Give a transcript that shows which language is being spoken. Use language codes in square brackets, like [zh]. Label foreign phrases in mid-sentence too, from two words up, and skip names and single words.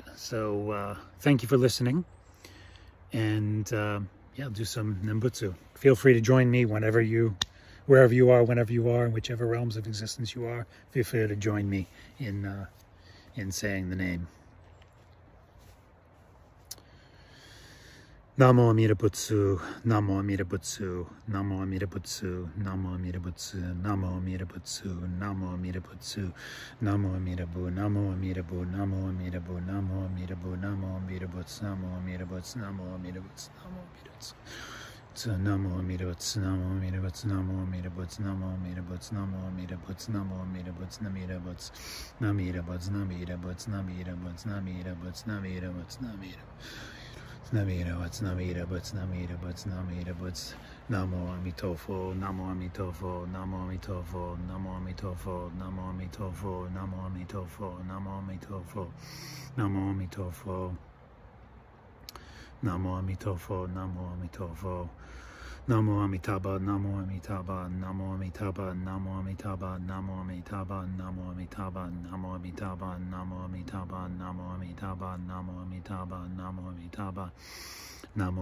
[en] So thank you for listening, and yeah, I'll do some Nembutsu. Feel free to join me wherever you are, in whichever realms of existence you are. Feel free to join me in saying the name. [ja] 南無阿弥陀仏、南無阿弥陀仏、南無阿弥陀仏、南無阿弥陀仏、南無阿弥陀仏、南無阿弥陀仏, 南無阿弥陀ぶ、南無阿弥陀ぶ、南無阿弥陀ぶ、南無阿弥陀ぶ、南無阿弥陀仏、南無阿弥陀仏、南無阿弥陀仏、南無阿弥陀仏. 南無阿弥陀仏、南無阿弥陀仏、南無阿弥陀仏、南無阿弥陀仏、南無阿弥陀仏、南無阿弥陀仏、なみだぶつ、なみだぶつ、なみだぶつ、なみだぶつ、なみだぶつ、なみだぶつ、なみだ なみだぶつ、なみだぶつ、なみだぶつ、なみだぶつ, [zh] 南无阿弥陀佛，南无阿弥陀佛，南无阿弥陀佛，南无阿弥陀佛，南无阿弥陀佛，南无阿弥陀佛，南无阿弥陀佛，南无阿弥陀佛, 南无阿弥陀佛，南无阿弥陀佛, [sa] Namo Amitabha, Namo Amitabha, Namo Amitabha, Namo Amitabha, Namo Amitabha, Namo Amitabha, Namo Amitabha, Namo Amitabha, Namo Amitabha, Namo Amitabha, Namo Amitabha,